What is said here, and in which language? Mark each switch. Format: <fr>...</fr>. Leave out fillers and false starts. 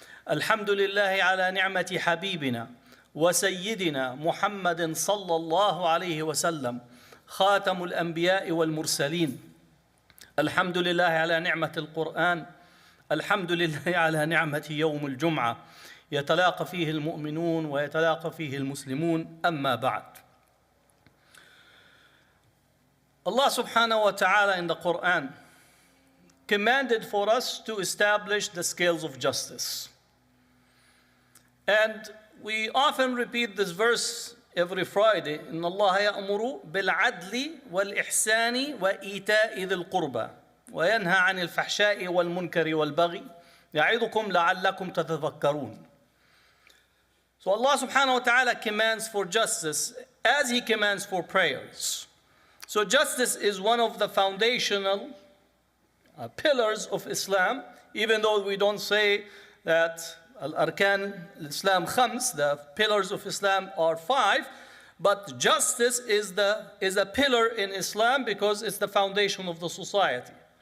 <ar>الحمد لله على نعمة حبيبنا وسيدنا محمد صلى الله عليه وسلم خاتم الأنبياء والمرسلين. الحمد لله على نعمة القرآن. الحمد لله على نعمة يوم الجمعة يتلاقى فيه المؤمنون ويتلاقى فيه المسلمون. أما بعد.</ar> <en>Allah subhanahu wa ta'ala in the Quran commanded for us to establish the scales of justice. And we often repeat this verse every Friday.</en> <ar>إن الله يأمر بالعدل والإحسان وإيتاء ذي القربى وينهى عن الفحشاء والمنكر والبغي يعظكم لعلكم تتذكرون.</ar> <en>So Allah subhanahu wa ta'ala commands for justice as He commands for prayers. So justice is one of the foundational pillars of Islam, even though we don't say that</en> <ar>Al-Arkan al-Islam khams,</ar> <en>the pillars of Islam are 5, but justice is a pillar in Islam because it's the foundation of the society.</en>